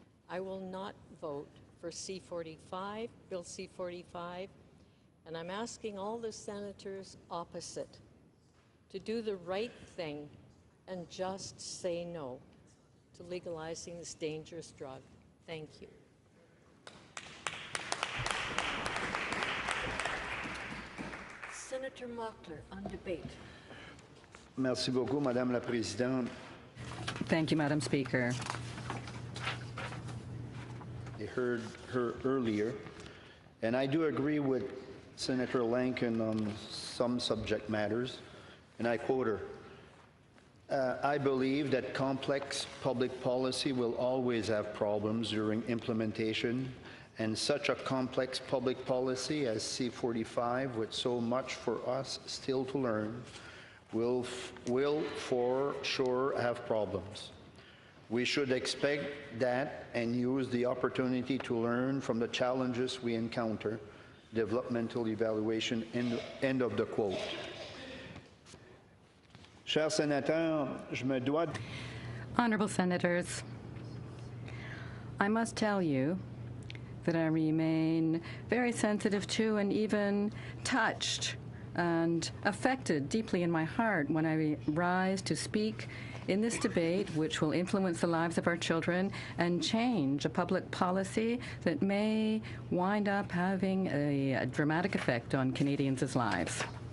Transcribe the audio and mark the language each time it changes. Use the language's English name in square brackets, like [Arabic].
[English] I will not vote for C-45, Bill C-45, and I'm asking all the senators opposite to do the right thing and just say no to legalizing this dangerous drug. Thank you. Senator Mockler on debate. [French] Merci beaucoup, Madame la Présidente. [English] Thank you, Madam Speaker. I heard her earlier, and I do agree with Senator Lankin on some subject matters, and I quote her. I believe that complex public policy will always have problems during implementation, and such a complex public policy as C-45, with so much for us still to learn, will for sure have problems. We should expect that and use the opportunity to learn from the challenges we encounter. Developmental evaluation, end of the quote. [French] Chers sénateurs, je me dois... [English] Honorable Senators, I must tell you that I remain very sensitive to and even touched and affected deeply in my heart when I rise to speak in this debate, which will influence the lives of our children and change a public policy that may wind up having a dramatic effect on Canadians' lives.